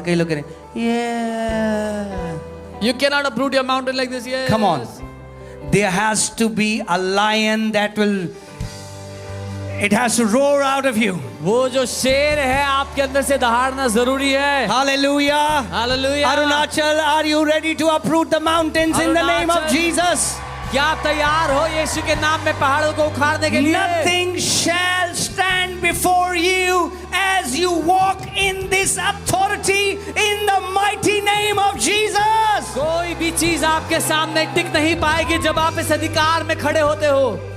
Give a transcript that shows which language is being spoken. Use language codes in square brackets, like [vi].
[hi] कई लोग कह रहे हैं yeah. [en] You cannot uproot your mountain like this. Yes. Come on. There has to be a lion that will It has to roar out of you. [hi] वो जो शेर है आपके अंदर से दहाड़ना जरूरी है. [en] Hallelujah. Hallelujah. Arunachal, are you ready to uproot the mountains in the name of Arunachal. Jesus? [hi] क्या आप तैयार हो यीशु के नाम में पहाड़ों को उखाड़ने के लिए? [en] Nothing shall stand before you as you walk in this authority in the mighty name of Jesus. [hi] कोई भी चीज आपके सामने टिक नहीं पाएगी जब आप इस अधिकार में खड़े होते हो.